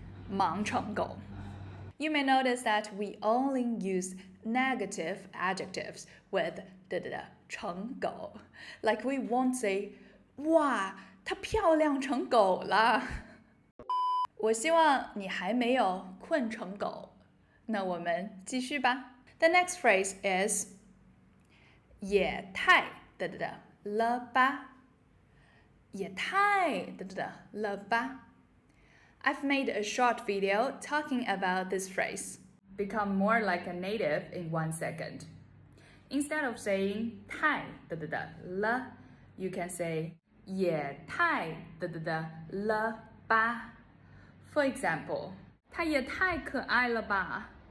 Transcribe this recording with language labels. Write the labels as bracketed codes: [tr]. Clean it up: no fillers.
[en] 忙成狗.You may notice that we only use negative adjectives with 成狗. Like we won't say, [zh] 哇，她漂亮成狗了。我希望你还没有困成狗。那我们继续吧。 [en] The next phrase is 也太了吧。 [zh] 也太了吧。 [en] I've made a short video talking about this phrase. Become more like a native in 1 second. Instead of saying 太了, you can say 也太了吧. For example, [zh] 它也太可爱了吧。